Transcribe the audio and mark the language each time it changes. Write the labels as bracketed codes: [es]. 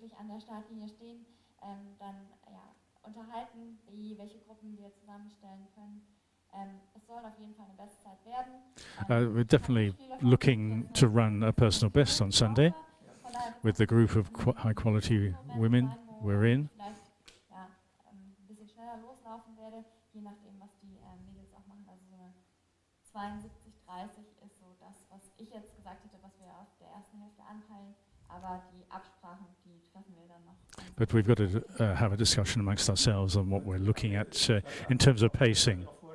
[de] der Startlinie stehen, dann ja, unterhalten, welche Gruppen wir zusammenstellen können. Es soll auf jeden Fall eine Bestzeit werden. [en] We're definitely looking to run a personal best on Sunday with the group of high quality women we're in. [de] Vielleicht ja, ein bisschen schneller loslaufen werde, je nachdem, was die Mädels auch machen. Also so eine 72:30 ist so das, was ich jetzt gesagt hätte, was wir auf der ersten Hälfte anpeilen. Aber die Absprachen, die treffen wir dann noch. [en] But we've got to have a discussion amongst ourselves on what we're looking at in terms of pacing.